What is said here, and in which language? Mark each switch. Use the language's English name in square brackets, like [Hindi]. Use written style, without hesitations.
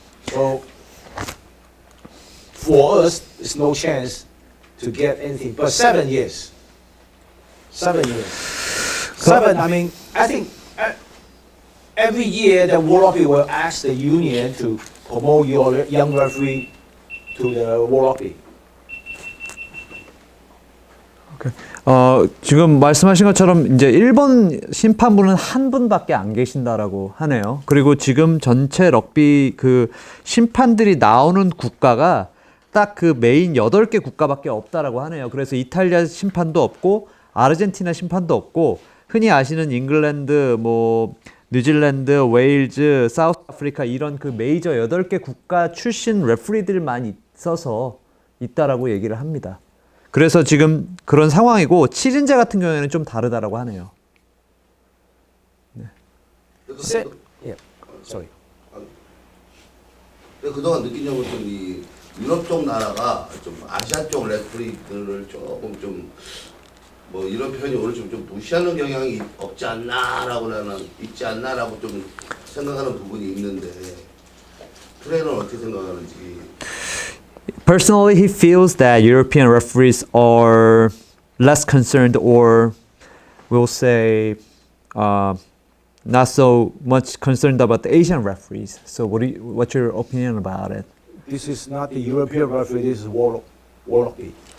[English] So, for us, there's no chance to get anything. But 7 years. 7 years. 7, I mean, I think every year the World Rugby will ask the union to promote your young referee to the World Rugby. [Korean] 지금 말씀하신 것처럼 이제 일본 심판부는 한 분밖에 안 계신다라고 하네요. 그리고 지금 전체 럭비 그 심판들이 나오는 국가가 딱 그 메인 8개 국가밖에 없다라고 하네요. 그래서 이탈리아 심판도 없고 아르헨티나 심판도 없고 흔히 아시는 잉글랜드, 뭐 뉴질랜드, 웨일즈, 사우스 아프리카 이런 그 메이저 8개 국가 출신 레프리들만 있어서 있다라고 얘기를 합니다. 그래서 지금 그런 상황이고 7인제 같은 경우에는 좀 다르다라고 하네요. 네. [English] Sorry. [Korean] 그동안 느낀 점은 좀 이 유럽 쪽 나라가 좀 아시아 쪽 레프리들을 조금 좀 뭐 이런 표현이 오늘 좀 무시하는 경향이 없지 않나라고 나는 있지 않나라고 좀 생각하는 부분이 있는데 트레이너는 어떻게 생각하는지. [English] Personally, he feels that European referees are less concerned, or we'll say, not so much concerned about the Asian referees. So, what's your opinion about it? This is not the European referee. This is World Rugby.